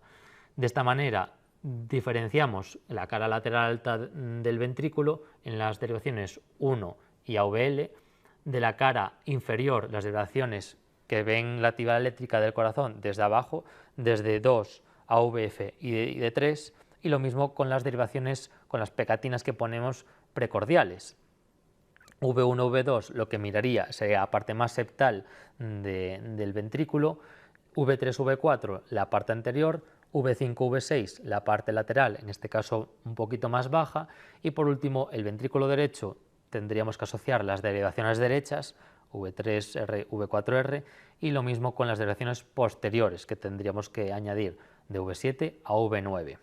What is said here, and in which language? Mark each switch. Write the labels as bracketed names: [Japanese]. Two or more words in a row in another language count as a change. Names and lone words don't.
[Spanish] De esta manera diferenciamos la cara lateral alta del ventrículo en las derivaciones 1 y AVL, de la cara inferior las derivaciones que ven la actividad eléctrica del corazón desde abajo, desde 2 a VF y de 3, y lo mismo con las derivaciones, con las pegatinas que ponemos precordiales. V1, V2 lo que miraría sería la parte más septal del ventrículo, V3, V4 la parte anterior, V5, V6 la parte lateral, en este caso un poquito más baja, y por último el ventrículo derecho tendríamos que asociar las derivaciones derechas, V3R, V4R, y lo mismo con las derivaciones posteriores que tendríamos que añadir de V7 a V9.